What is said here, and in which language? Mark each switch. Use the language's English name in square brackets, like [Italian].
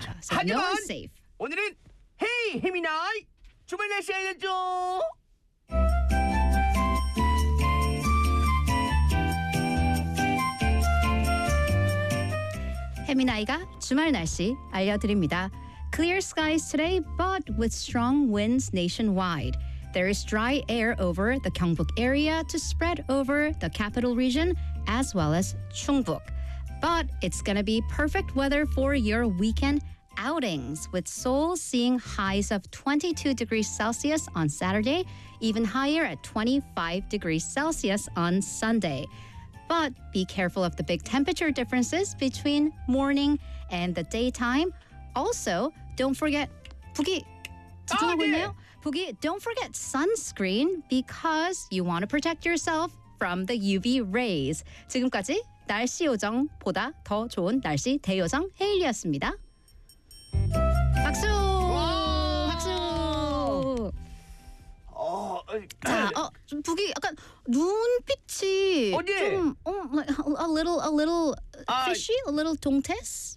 [Korean] 그쵸. 하지만 no safe. 오늘은 헤이 해미나이! 주말 날씨 알려줘. 해미나이가 주말 날씨 알려드립니다. [English] Clear skies today, but with strong winds nationwide. There is dry air over the Gyeongbuk area to spread over the capital region as well as Chungbuk. But it's gonna be perfect weather for your weekend outings, with Seoul seeing highs of 22 degrees Celsius on Saturday, even higher at 25 degrees Celsius on Sunday. But be careful of the big temperature differences between morning and the daytime. Also, don't forget [Korean] 부기 집중하고 있네요. [English] 부기, don't forget sunscreen because you want to protect yourself from the UV rays. [Korean] 지금까지 날씨 요정보다 더 좋은 날씨 대요정 헤일리였습니다. 박수! 박수! 자, 부기 약간 눈빛이 [English] a little fishy, a little [Korean] 동태스?